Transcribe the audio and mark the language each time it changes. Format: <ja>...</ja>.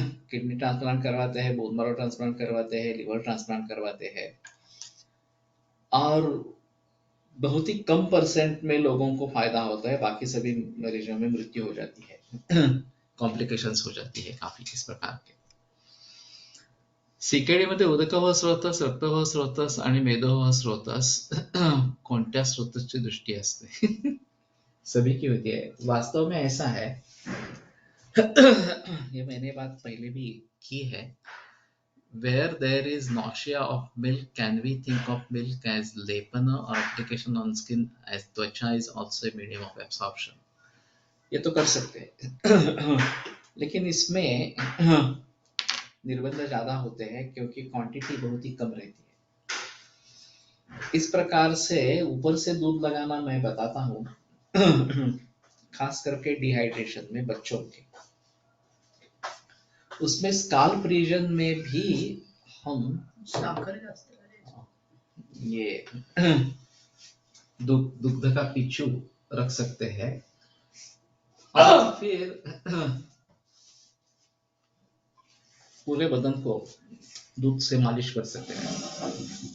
<hi>Kidney transplant करवाते हैं, bone marrow transplant करवाते हैं, लिवर ट्रांसप्लांट करवाते हैं, और बहुत ही कम परसेंट में लोगों को फायदा होता है, बाकी सभी मरीजों में मृत्यु हो जाती है, कॉम्प्लिकेशंस हो जाती है काफी इस प्रकार के।</hi> <mr>सीकेडी मध्ये उदकवह स्रोतस, रक्तवह स्रोतस आणि मेदोवह स्रोतस कोणत्या स्रोतसची दृष्टी असते?</mr> <hi>सभी की होती है, वास्तव में ऐसा है। ये मैंने बात पहले भी की है।</hi> <en>Where there is nausea of milk, can we think of milk as lepana or application on skin, as tvacha is also a medium of absorption?</en> <hi>ये तो कर सकते हैं। लेकिन इसमें निर्बंध ज्यादा होते हैं क्योंकि क्वांटिटी बहुत ही कम रहती है। इस प्रकार से ऊपर से दूध लगाना मैं बताता हूँ, खास करके डिहाइड्रेशन में बच्चों के, उसमें स्काल्प रीजन में भी हम ये दुग्ध का पिच्चू रख सकते हैं, और फिर पूरे बदन को दूध से मालिश कर सकते हैं।</hi>